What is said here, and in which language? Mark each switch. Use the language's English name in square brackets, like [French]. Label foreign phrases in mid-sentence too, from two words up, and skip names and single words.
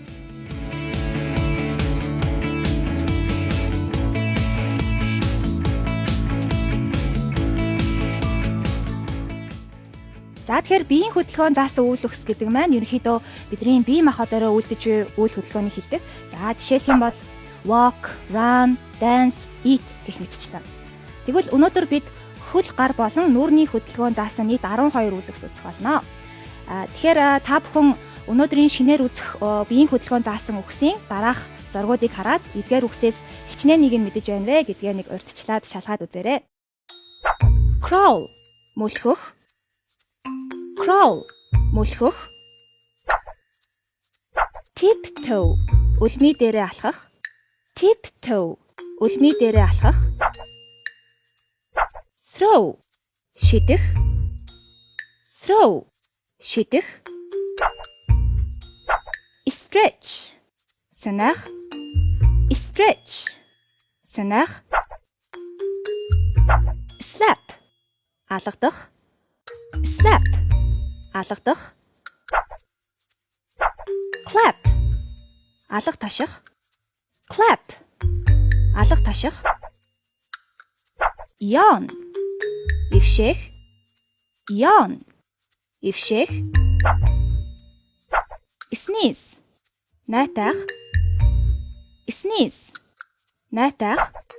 [Mongolian] За тэгэхээр биеийн хөдөлгөөн заасан үйл өгс гэдэг маань ерөнхийдөө бидний бие махбодороо үлдэж буй үйл хөдөлгөөнийг хэлдэг. За жишээлх юм бол [English] walk, run, dance, eat [Mongolian] гэх мэтчлэн. Тэгвэл өнөөдөр бид хөл гар болон нүүрний хөдөлгөөн заасан нийт 12 үйл өгс үзэх болно. Тэгэхээр та бүхэн өнөөдрийн шинээр үзэх биеийн хөдөлгөөн заасан үгсийн дараах зургуудыг хараад эдгээр үгсээс хичнээн нэг нь мэдэж байна вэ гэдгээ нэг урьдчилаад шалгаад үзээрэй. Crawl мөлхөх. Crawl мөлхөх. Tiptoe үлмий дээрээ алхах. Tiptoe үлмий дээрээ алхах. Throw шидэх. Throw шидэх. Stretch санах. Stretch санах. Slap алгадах. Slap алгадах. Clap алга таших. Clap алга таших. Yawn ившэх. Yawn ившэх. Sneeze найтах. Sneeze найтах.